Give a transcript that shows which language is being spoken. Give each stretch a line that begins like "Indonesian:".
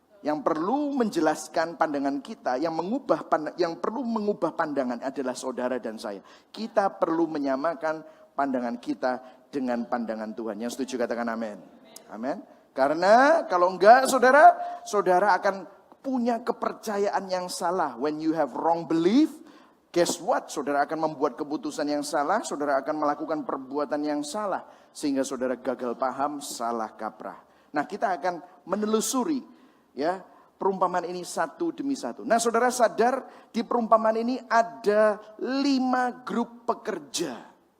Indonesian: Yang perlu menjelaskan pandangan kita, yang perlu mengubah pandangan adalah saudara dan saya. Kita perlu menyamakan pandangan kita dengan pandangan Tuhan. Yang setuju katakan amin. Amin. Karena kalau enggak saudara akan punya kepercayaan yang salah.
English: When you have wrong belief, guess what?
Indonesian: Saudara akan membuat keputusan yang salah, saudara akan melakukan perbuatan yang salah. Sehingga saudara gagal paham, salah kaprah. Nah, kita akan menelusuri ya perumpamaan ini satu demi satu. Nah, saudara sadar di perumpamaan ini ada 5 grup pekerja.